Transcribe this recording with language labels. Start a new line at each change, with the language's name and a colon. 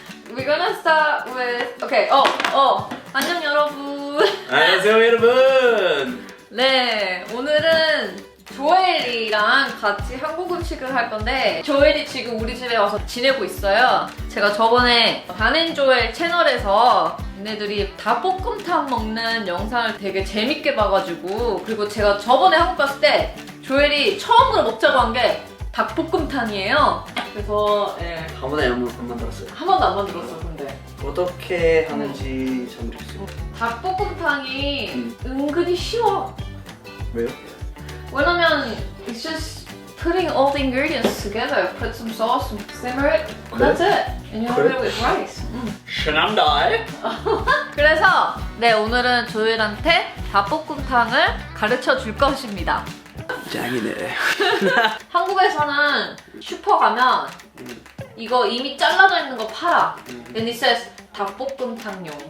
English: We're gonna start with okay.
Korean: 안녕 여러분. 안녕하세요 여러분. 네, 오늘은 조엘이랑 같이 한국 음식을 할 건데 조엘이 지금 우리 집에 와서 지내고 있어요. 제가 저번에 단앤조엘 채널에서 얘네들이 닭볶음탕 먹는 영상을 되게 재밌게 봐가지고 그리고 제가 저번에 한국 갔을 때 조엘이 처음으로 먹자고 한 게 닭볶음탕이에요. 그래서 예, 한 번에 안 만들었어요. 한 번도 안 만들었어 근데. 어떻게 하는지 잘 모르겠어요. 닭볶음탕이 은근히 쉬워. 왜요? 왜냐면
English: it's just putting all the ingredients together. Put some sauce, some simmer it, and that's it. And you have it with rice.
Korean: 신난다. 그래서 네 오늘은 조엘한테 닭볶음탕을 가르쳐 줄 것입니다. 짱이네. 한국에서는 슈퍼 가면 이거 이미 잘라져 있는 거 팔아.
English: And it says 닭볶음탕용.